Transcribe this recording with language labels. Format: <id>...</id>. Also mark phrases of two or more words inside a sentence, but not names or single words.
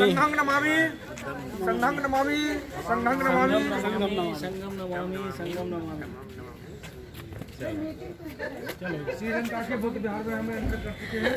<pi>संघं नमामि, संघं नमामि, संघं नमामि, संगम नमामि।</pi> <hi>चलो श्रीलंका के बुद्ध विहार में हमें एंटर कर चुके हैं।</hi>